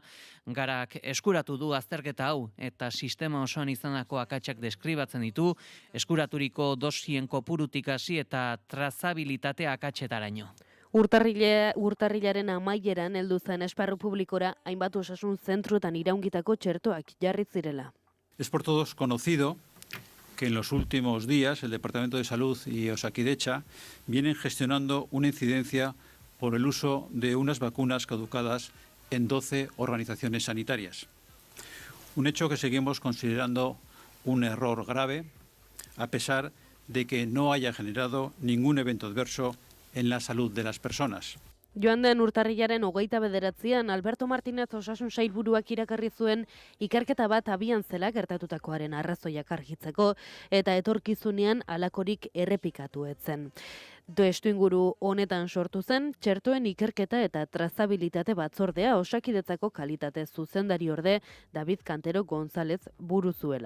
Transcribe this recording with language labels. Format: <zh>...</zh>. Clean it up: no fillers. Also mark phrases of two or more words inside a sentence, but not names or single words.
<eu>Garak eskuratu du azterketa hau eta sistema osoan izandako akatsak deskribatzen ditu, eskuraturiko dosien kopurutik hasi eta trazabilitate akatsetaraino. Urtarrilaren amaieran heldu zen esparru publikora hainbat osasun zentruetan iraungitako txertoak jarri zirela.</eu> <es>Es por todos conocido que en los últimos días el Departamento de Salud y Osakidetza vienen gestionando una incidencia por el uso de unas vacunas caducadas en 12 organizaciones sanitarias. Un hecho que seguimos considerando un error grave, a pesar de que no haya generado ningún evento adverso en la salud de las personas.</es> <eu>Joan den urtarrilaren 29an Alberto Martínez osasun sailburuak iragarri zuen ikerketa bat abian zela gertatutakoaren arrazoiak argitzeko eta etorkizunean halakorik errepikatu ez zen. Testuinguru honetan sortu zen txertoen ikerketa eta trazabilitate batzordea Osakidetzako kalitate zuzendariorde David Cantero González buru zuela.</eu>